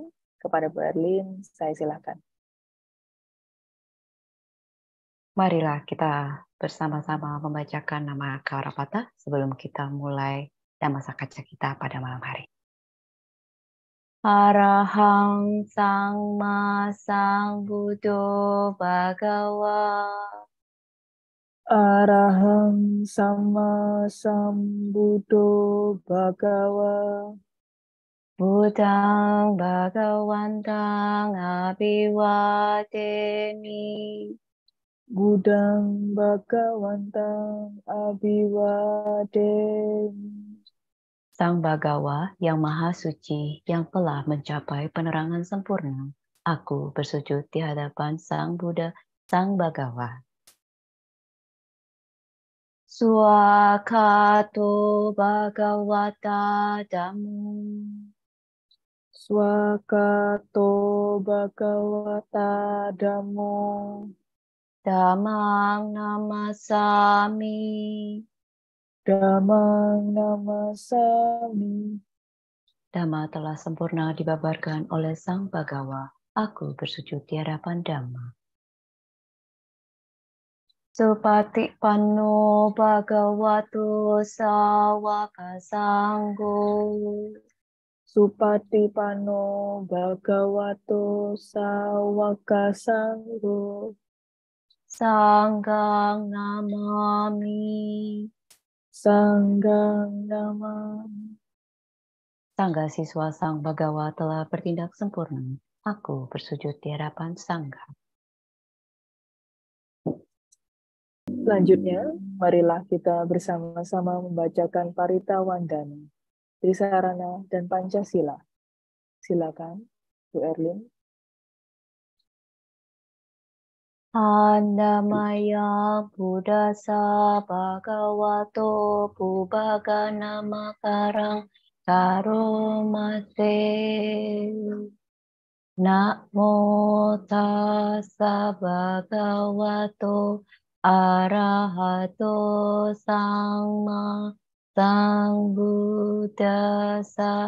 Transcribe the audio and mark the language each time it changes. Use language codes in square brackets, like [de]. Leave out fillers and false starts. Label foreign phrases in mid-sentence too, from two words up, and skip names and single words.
[id] Kepada Bu Erlin, saya silakan. Marilah kita bersama-sama membacakan nama Karapata sebelum kita mulai Dhamma Sakaca kita pada malam hari. [pi] Arahang Samma Sambuddho Bhagawa. Arahang Samma Sambuddho Bhagawa. Buddhang Bhagawantang Abhiwademi. Buddhang Bhagawantang Abhiwademi. [id] Sang Bhagawa yang Maha Suci yang telah mencapai penerangan sempurna, aku bersujud di hadapan Sang Buddha, Sang Bhagawa. [pi] Swakato Bhagawata Dhammo. Swakato Bhagawata Dhammo. Dhammang namasami. Dhammang namasami. [id] Dhamma telah sempurna dibabarkan oleh Sang Bhagawa. Aku bersujud di hadapan Dhamma. [pi] Supatipanno Bhagavato Sawaka Sangho. Supatipanno Bhagavato Sawaka Sangho. Sanggang namami. Sanggang namami. [id] Sangga siswa Sang Bhagawa telah bertindak sempurna. Aku bersujud di hadapan Sangha. Selanjutnya, marilah kita bersama-sama membacakan Parita Wandana, Trisarana, dan Pancasila. Silakan, Bu Erlin. [pi] Andamaya Buddhasa Bhagavato Pubbagana Makarang Karomase. Namo tassa bhagavato arahato samma sambuddhassa.